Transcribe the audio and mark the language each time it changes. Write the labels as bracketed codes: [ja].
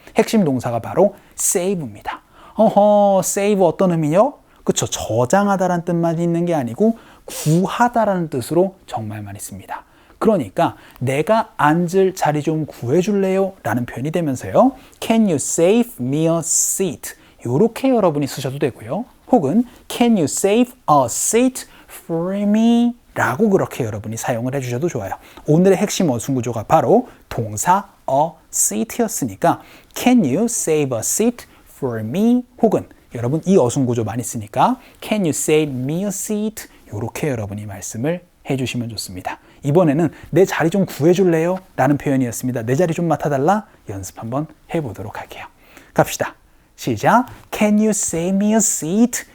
[ko] 핵심 동사가 바로 save입니다. save 어떤 의미요? 그쵸, 저장하다라는 뜻만 있는 게 아니고 구하다라는 뜻으로 정말 많이 씁니다. 그러니까 내가 앉을 자리 좀 구해줄래요? 라는 표현이 되면서요. [en] Can you save me a seat? [ko] 이렇게 여러분이 쓰셔도 되고요. 혹은 [en] Can you save a seat for me? [ko] 라고 그렇게 여러분이 사용을 해주셔도 좋아요. 오늘의 핵심 어순 구조가 바로 동사 [en] a seat였으니까 Can you save a seat for me? [ko] 혹은 여러분 이 어순 구조 많이 쓰니까 [en] Can you save me a seat? [ko] 이렇게 여러분이 말씀을 해주시면 좋습니다. 이번에는 내 자리 좀 구해줄래요? 라는 표현이었습니다. 내 자리 좀 맡아달라? 연습 한번 해보도록 할게요. 갑시다. 시작. [en] Can you save me a seat?